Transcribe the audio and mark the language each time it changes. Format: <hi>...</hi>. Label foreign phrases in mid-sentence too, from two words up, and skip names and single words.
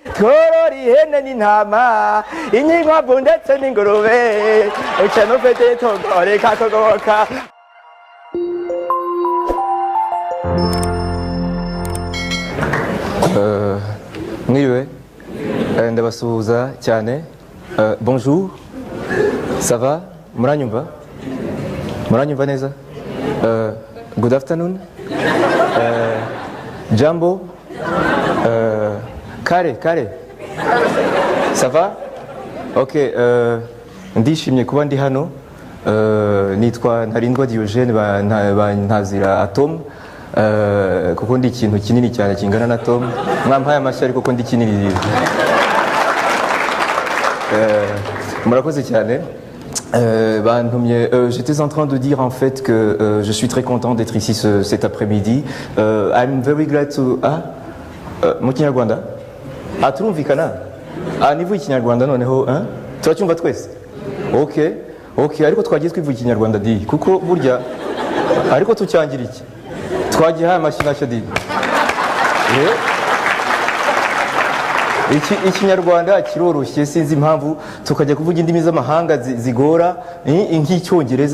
<rw>tworora ihene n'intama inkwavu ndetse n'ingurube uca n'ufite itungo rikakugoboka. Mwiriwe, ndabasuhuza cyane.</rw> <fr>Bonjour, ça va?</fr> <rw>Muranyumva? Muranyumva neza?</rw> <en>Good afternoon.</en> <sw>Jambo. Kare.</sw> <fr>Ça va?</fr> <rw>Ok, ndishimye kuba ndi hano. Nitwa Ntarindwa Diogene bantazira Atom. Kuko ndi ikintu kinini cyane kingana na Atom. Mwampaye amashyi ariko ko ndi kinini. Murakoze cyane.</rw> <fr>J'étais en train de dire en fait que je suis très content d'être ici cet après-midi.</fr> <en>I'm very glad to...</en> <rw>mu Kinyarwanda? Turumvikana? Nivuye Ikinyarwanda noneho, turacyumva twese? Ok, ariko twagiye twivuye Ikinyarwanda di, kuko burya, ariko tucyangira iki? Twagihaye amashyi ntacyo di. Ikinyarwanda kiroroshye, sinzi impamvu tukajya kuvuga indimi z'amahanga zigora nk'icyongereza.</rw>